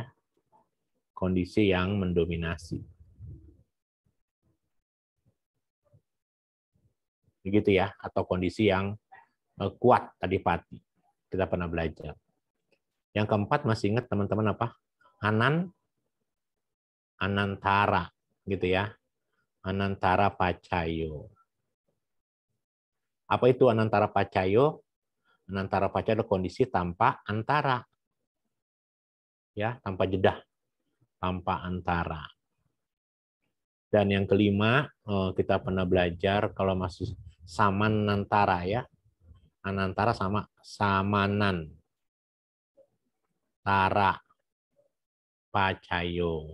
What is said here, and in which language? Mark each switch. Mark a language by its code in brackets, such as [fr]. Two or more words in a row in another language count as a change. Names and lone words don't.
[id] Kondisi yang mendominasi. Begitu ya, atau kondisi yang kuat adipati. Kita pernah belajar. Yang keempat, masih ingat teman-teman apa? Anantara gitu ya. [pi] Anantara pacayo. [id] Apa itu [pi] anantara pacayo? Anantara pacayo [id] adalah kondisi tanpa antara. Ya, tanpa jeda. Tanpa antara. Dan yang kelima, kita pernah belajar kalau masih samanantara ya. [pi] Anantara sama samanan. Tara pacayo.